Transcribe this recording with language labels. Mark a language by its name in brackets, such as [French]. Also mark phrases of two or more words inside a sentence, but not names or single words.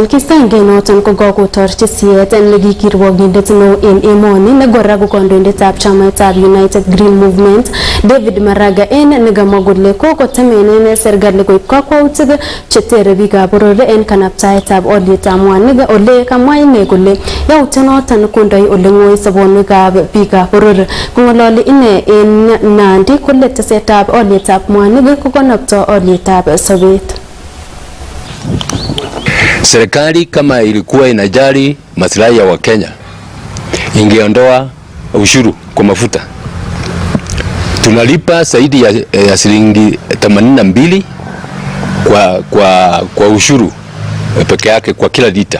[Kalenjin] Kistoengei noton ko kakotorchi siyet nekikirwogindet neo en emoni nekora ko kandoindetab chamaitab United Green Movement David Maraga en nekamwa kole kokotemenen serikali koib kakwautik chetere biikab boror en kanaptaetab olietab mwanik ole kamwa ine kole yautenoton kondoi ole ng'oi sobonwekab biikab boror. Kong'ololi ine en Nandi kole tesetab olietab mwanik kokonopto olietab sobet. [Swahili] Serikali kama ilikuwa inajali maslahi ya Wakenya ingeondoa ushuru kwa mafuta. Tunalipa zaidi ya shilingi 82 kwa ushuru peke yake kwa kila lita.